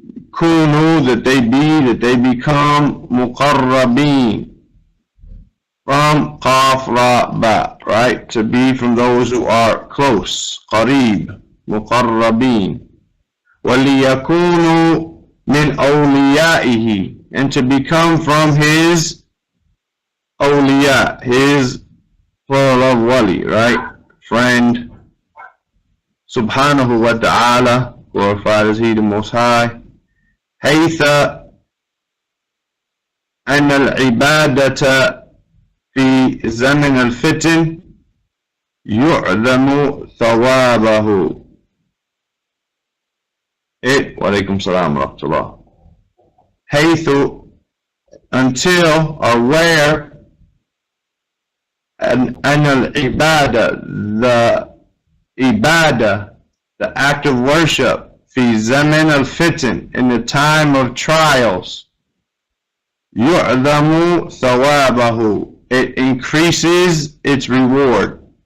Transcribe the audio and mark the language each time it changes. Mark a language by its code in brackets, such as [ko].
[en] kunu, that they be, that they become, muqarrabin, from qaf ra ba, right, to be from those who are close, qarib, muqarrabin, [ar] waliyakunu min awliyaihi, [en] and to become from His awliya, His plural of wali, right? Friend. [ar] Subhanahu wa ta'ala, [en] glorified is He the Most High. [ar] Haytha أن العبادة في زمن الفتن يعظم ثوابه. وعليكم السلام ورحمة الله. [en] Haythu, until or where, and al-ibadah, the ibadah, the act of worship, [ar] fi zaman al-fitan, [en] in the time of trials, [ar] yu'damu thawabahu, [en] it increases its reward.